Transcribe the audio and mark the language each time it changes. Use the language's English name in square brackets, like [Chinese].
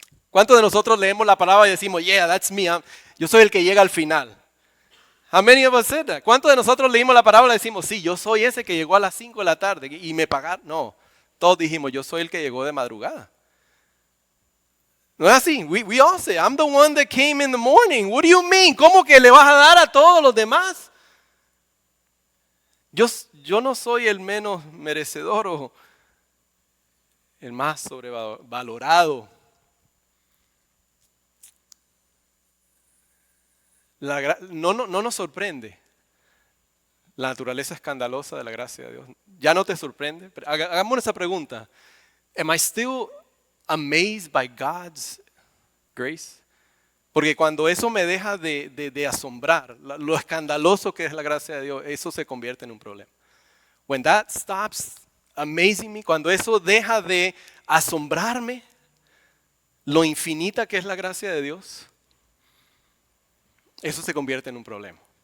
[Spanish] ¿Cuántos de nosotros leemos la palabra y decimos, [English] yeah, that's me, [Spanish] yo soy el que llega al final? [English] How many of us said that? [Spanish] ¿Cuántos de nosotros leímos la palabra y decimos, sí, yo soy ese que llegó a las 5 de la tarde y me pagaron? No, todos dijimos, yo soy el que llegó de madrugada. No es así. [English] We all say, I'm the one that came in the morning. What do you mean? [Spanish] ¿Cómo que le vas a dar a todos los demás? Yo no soy el menos merecedor o el más sobrevalorado. No nos sorprende la naturaleza escandalosa de la gracia de Dios. ¿Ya no te sorprende? Hagamos esa pregunta. [English] Am I still amazed by God's grace? [Spanish] Porque cuando eso me deja de asombrar, lo escandaloso que es la gracia de Dios, eso se convierte en un problema. [English] When that stops amazing me, [Spanish] cuando eso deja de asombrarme, lo infinita que es la gracia de Dios, eso se convierte en un problema.